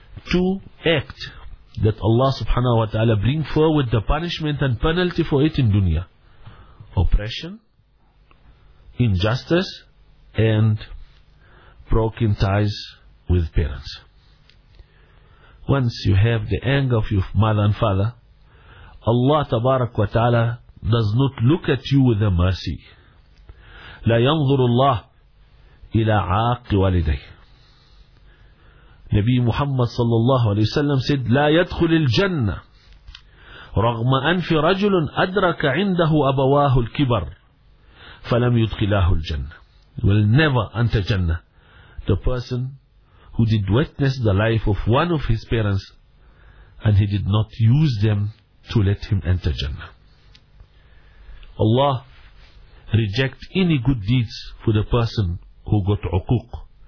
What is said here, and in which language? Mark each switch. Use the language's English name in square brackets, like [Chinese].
[English] Two acts that Allah subhanahu wa ta'ala bring forward the punishment and penalty for it in dunya: oppression, injustice, and broken ties with parents. Once you have the anger of your mother and father, Allah tabarak wa ta'ala does not look at you with a mercy. [Arabic] لا ينظر الله إلى عاق والديه. Nabi Muhammad sallallahu alayhi wa sallam said, لا يدخل الجنة رغم أن في رجل أدرك عنده أبواه الكبر فلم يدخلاه الجنة. [English] Will never enter Jannah the person who did witness the life of one of his parents and he did not use them to let him enter Jannah. Allah reject any good deeds for the person who got uquq.